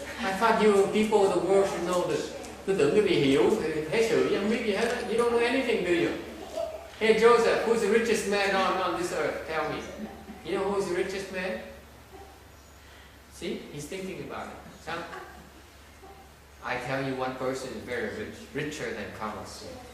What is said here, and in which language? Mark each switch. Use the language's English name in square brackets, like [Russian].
[English] I thought you people of the world should know this. [Vietnamese] Tôi tưởng quý vị hiểu thế sự chứ không biết gì hết. [English] You don't know anything, do you? Hey Joseph, who's the richest man on this earth? Tell me. You know who's the richest man? See, he's thinking about it. So, I tell you, one person is very rich, richer than Carlos.